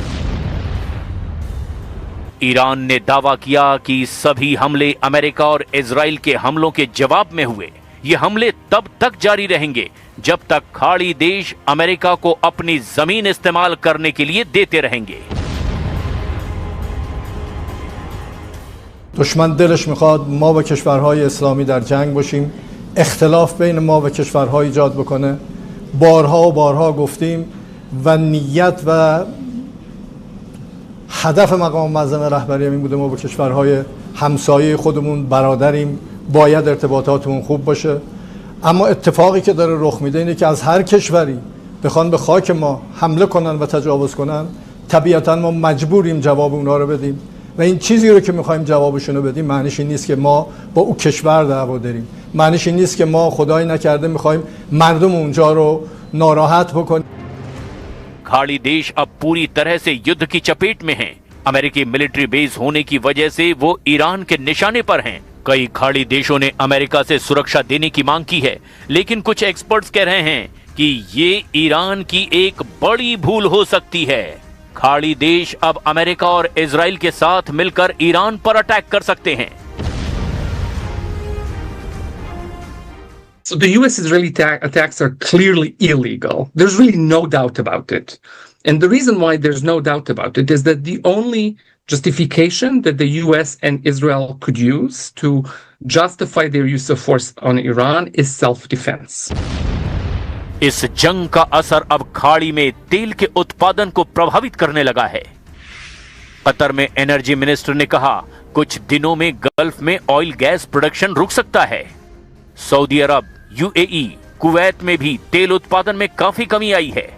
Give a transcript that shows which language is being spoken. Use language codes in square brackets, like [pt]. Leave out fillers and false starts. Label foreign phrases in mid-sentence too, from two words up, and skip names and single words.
[hi] ईरान ने दावा किया कि सभी हमले अमेरिका और इजराइल के हमलों के जवाब में हुए। ये हमले तब तक जारी रहेंगे जब तक खाड़ी देश अमेरिका को अपनी जमीन इस्तेमाल करने के लिए देते रहेंगे। [fa] دشمن دلش میخواد ما و کشورهای اسلامی در جنگ باشیم، اختلاف بین ما و کشورها ایجاد بکنه. بارها و بارها گفتیم و نیت و هدف مقام معظم رهبری این بوده ما با کشورهای همسایه خودمون برادریم، باید ارتباطاتمون خوب باشه. اما اتفاقی که داره رخ میده اینه که از هر کشوری بخوان به خاک ما حمله کنن و تجاوز کنن، طبیعتا ما مجبوریم جواب اونها رو بدیم و این چیزی رو که میخوایم جوابشون رو بدیم معنیش این نیست که ما با او کشور دعوا داریم، معنیش این نیست که ما خدای نکرده میخوایم مردم اونجا رو ناراحت بکنیم. [hi] खाड़ी देश अब पूरी तरह से युद्ध की चपेट में हैं। अमेरिकी [en] military base [hi] होने की वजह से वो ईरान के निशाने पर हैं। कई खाड़ी देशों ने अमेरिका से सुरक्षा देने की मांग की है, लेकिन कुछ एक्सपर्ट्स कह रहे हैं कि ये ईरान की एक बड़ी भूल हो सकती है। खाड़ी देश अब अमेरिका और इजराइल के साथ मिलकर ईरान पर अटैक कर सकते हैं। [en] So the US-Israeli attacks are clearly illegal. There's really no doubt about it. And the reason why there's no doubt about it is that the only justification that the US and Israel could use to justify their use of force on Iran is self-defense. [hi] इस जंग का असर अब खाड़ी में तेल के उत्पादन को प्रभावित करने लगा है। कतर में एनर्जी मिनिस्टर ने कहा कुछ दिनों में गल्फ में [en] oil gas production [hi] रुक सकता है। सऊदी अरब, यूएई, कुवैत में भी तेल उत्पादन में काफी कमी आई है।